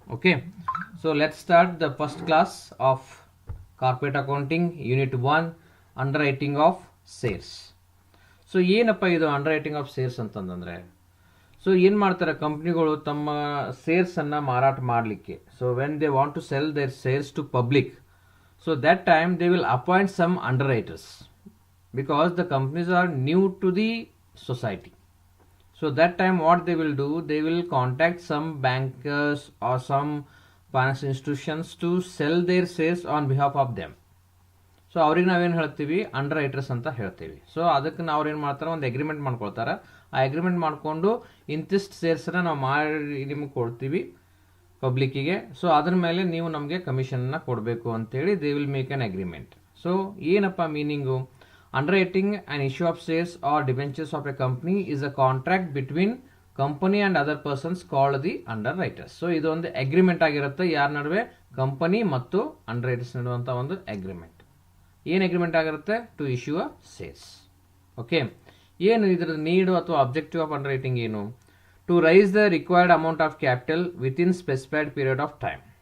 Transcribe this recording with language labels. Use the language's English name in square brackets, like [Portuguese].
[English] Okay, so let's start the first class of corporate accounting, unit 1, underwriting of sales. [Kannada] So ಏನಪ್ಪ ಇದು ಅಂಡರ್ರೈಟಿಂಗ್ of sales ಅಂತಂದರೆ, so ಏನು ಮಾಡ್ತಾರೆ ಕಂಪ್ನಿಗಳು ತಮ್ಮ ಸೇಲ್ಸನ್ನು ಮಾರಾಟ ಮಾಡಲಿಕ್ಕೆ. [English] So when they want to sell their sales to public, so that time they will appoint some underwriters because the companies are new to the society. So that time what they will do, they will contact some bankers or some financial institutions to sell their shares on behalf of them. [Kannada] So ಅವ್ರಿಗೆ ನಾವೇನು ಹೇಳ್ತೀವಿ, under writers ಅಂತ ಹೇಳ್ತೀವಿ. So ಅದಕ್ಕೆ ನಾವು ಏನು ಮಾಡ್ತಾರೆ, ಒಂದು ಅಗ್ರಿಮೆಂಟ್ ಮಾಡ್ಕೊಳ್ತಾರೆ. ಆ ಅಗ್ರಿಮೆಂಟ್ ಮಾಡಿಕೊಂಡು ಇಂತಿಷ್ಟು ಶೇರ್ಸನ್ನು ನಾವು ಮಾಡಿ ನಿಮಗೆ ಕೊಡ್ತೀವಿ ಪಬ್ಲಿಕ್ಕಿಗೆ. ಸೊ ಅದ್ರ ಮೇಲೆ ನೀವು ನಮಗೆ ಕಮಿಷನ್ನ ಕೊಡಬೇಕು ಅಂತೇಳಿ [English] They will make an agreement. [Kannada] So ಏನಪ್ಪ meaning, [English] underwriting an issue of shares or debentures of a company is a contract between company and other persons called the underwriters. [Kannada] So ಇದು ಒಂದು ಅಗ್ರಿಮೆಂಟ್ ಆಗಿರುತ್ತೆ ಯಾರ ನಡುವೆ, ಕಂಪನಿ ಮತ್ತು ಅಂಡರ್ರೈಟರ್ಸ್ ನಡುವಂಥ ಒಂದು agreement. ಏನು agreement ಆಗಿರುತ್ತೆ, [English] To issue a sales. Okay, [Kannada] ಏನು ಇದರ ನೀಡು ಅಥವಾ [English] Objective of underwriting ಏನು, to raise the required amount of capital within specified period of time.